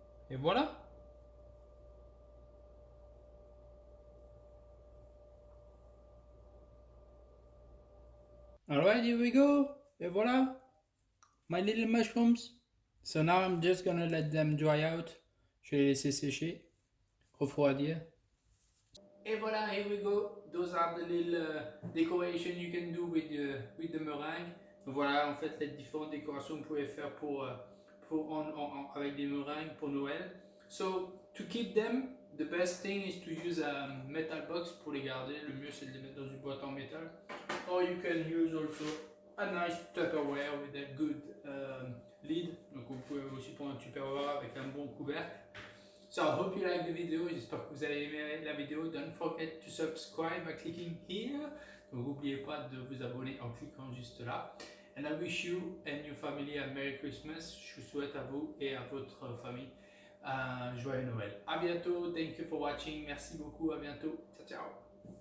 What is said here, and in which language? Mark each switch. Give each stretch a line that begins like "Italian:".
French: Et voilà.
English: Alright, here we go. Et voilà. My little mushrooms. So now I'm just gonna let them dry out.
French: Je vais les laisser sécher, refroidir. Et voilà,
English: here we go. Those are the little decoration you can do with the meringue.
French: Voilà en fait les différentes décorations que vous pouvez faire pour avec des meringues pour Noël.
English: So to keep them, the best thing is to use a metal box
French: pour les garder. Le mieux c'est de les mettre dans une boîte en métal.
English: Or you can use also a nice Tupperware with a good lid.
French: Donc vous pouvez aussi prendre un Tupperware avec un bon couvercle.
English: So I hope you like the video.
French: J'espère que vous avez aimé la vidéo.
English: Don't forget to subscribe by clicking here.
French: Donc n'oubliez pas de vous abonner en cliquant juste là.
English: And I wish you and your family a Merry Christmas.
French: Je vous souhaite à vous et à votre famille un joyeux Noël. À bientôt.
English: Thank you for watching.
French: Merci beaucoup. À bientôt. Ciao, ciao.